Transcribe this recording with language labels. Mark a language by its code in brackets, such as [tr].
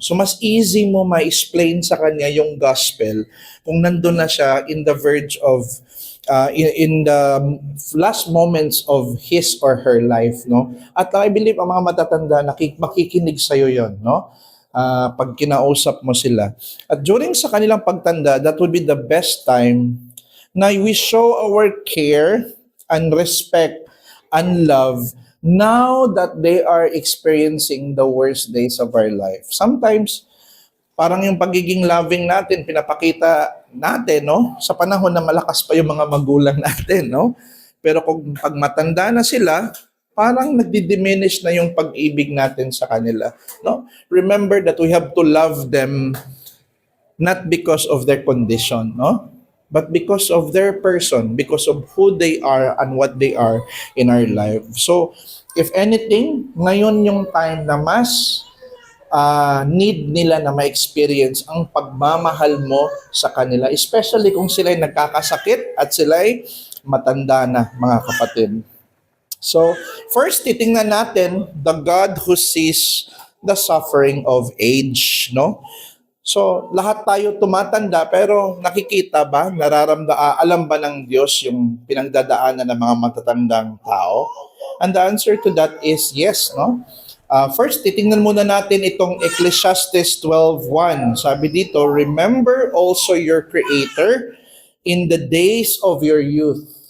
[tl] So mas easy mo ma-explain sa kanya yung gospel kung nandun na siya [en] in the verge of in the last moments of his or her life, [tl] no? At I believe ang mga matatanda makikinig sa iyo 'yon, no? Pag kinausap mo sila. [en] At during sa kanilang pagtanda, that would be the best time na we show our care and respect and love now that they are experiencing the worst days of our life. [tl] Sometimes parang yung pagiging loving natin, pinapakita natin, no? Sa panahon na malakas pa yung mga magulang natin, no? Pero kung pag matanda na sila, parang nagdi-diminish na yung pag-ibig natin sa kanila, no? [en] Remember that we have to love them not because of their condition, no? But because of their person, because of who they are and what they are in our life. [tl] So, if anything, ngayon yung time na mas need nila na ma-experience ang pagmamahal mo sa kanila, especially kung sila'y nagkakasakit at sila'y matanda na, mga kapatid. [en] So, first, [tl] titingnan natin [en] the God who sees the suffering of age, no? [tl] So, lahat tayo tumatanda, pero nakikita ba, alam ba ng Diyos yung pinagdadaanan ng mga matatandang tao? [en] And the answer to that is yes, no? First, [tl] titingnan muna natin itong [en] Ecclesiastes 12:1. Sabi dito, remember also your Creator in the days of your youth.